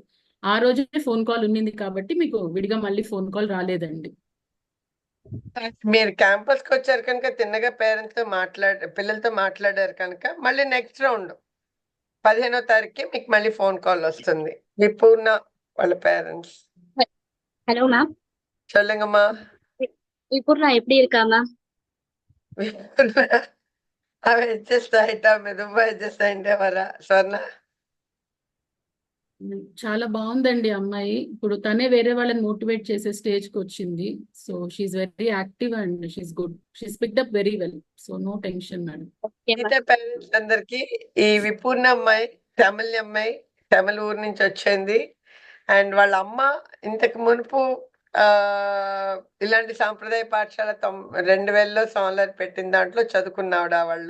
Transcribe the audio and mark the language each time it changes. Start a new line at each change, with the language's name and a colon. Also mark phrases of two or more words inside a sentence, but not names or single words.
Telugu: ఆ రోజే ఫోన్ కాల్ ఉన్నింది కాబట్టి మీకు విడిగా మళ్ళీ ఫోన్ కాల్ రాలేదండి. మీరు క్యాంపస్ కి వచ్చారు కనుక తిన్నగా పేరెంట్స్ తో పిల్లలతో మాట్లాడారు కనుక మళ్ళీ
English: next round
Telugu: 15వ తారీఖుకి మీకు మళ్ళీ ఫోన్ కాల్ వస్తుంది. విపూర్ణ వాళ్ళ పేరెంట్స్.
English: hello ma'am.
Tamil: சொல்லுங்கம்மா. விபூர்ணா எப்படி இருக்கா மேம்? அவ அட்ஜஸ்ட் ஆயிட்டா, மெதுவா அட்ஜஸ்ட் ஆயிட்டே வரா. சொன்னா
Telugu: చాలా బాగుందండి అమ్మాయి. ఇప్పుడు తనే వేరే వాళ్ళని మోటివేట్ చేసే స్టేజ్ కి వచ్చింది.
English: so she's very active and she's good. she picked up very well. so no tension madam.
Telugu: మిగతా పేరెంట్స్ అందరికి ఈ విపూర్ణ అమ్మాయి తమిళ అమ్మాయి, తమిళ ఊరు నుంచి వచ్చింది. అండ్ వాళ్ళ అమ్మ ఇంతకు మునుపు ఇలాంటి సాంప్రదాయ పాఠశాల 2000లో సోమవారం పెట్టిన దాంట్లో చదువుకున్నావిడ వాళ్ళు.